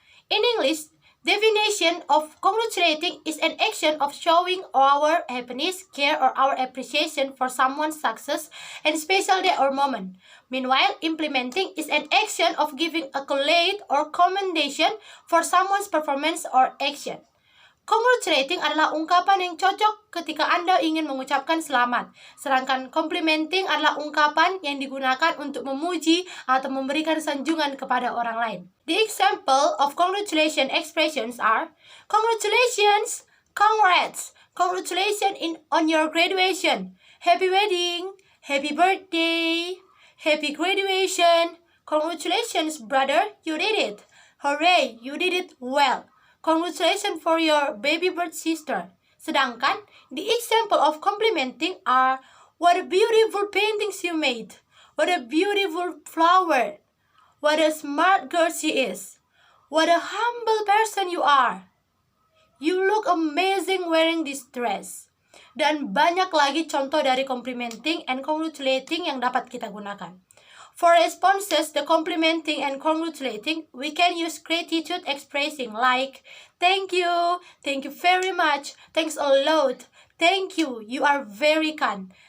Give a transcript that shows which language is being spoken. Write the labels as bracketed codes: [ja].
[en] In English, definition of congratulating is an action of showing our happiness, care, or our appreciation for someone's success and special day or moment. Meanwhile, implementing is an action of giving accolade or commendation for someone's performance or action. [id] Congratulating adalah ungkapan yang cocok ketika Anda ingin mengucapkan selamat. Sedangkan complimenting adalah ungkapan yang digunakan untuk memuji atau memberikan sanjungan kepada orang lain. [en] The example of congratulation expressions are congratulations, congrats, congratulations on your graduation, happy wedding, happy birthday, happy graduation, congratulations brother, you did it, hooray, you did it well. Congratulations for your baby birth sister. Sedangkan, the example of complimenting are, what a beautiful paintings you made. What a beautiful flower. What a smart girl she is. What a humble person you are. You look amazing wearing this dress. [id] Dan banyak lagi contoh dari [en] complimenting and congratulating [id] yang dapat kita gunakan. [en] For responses, the complimenting and congratulating, we can use gratitude expressing like, thank you very much, thanks a lot, thank you are very kind.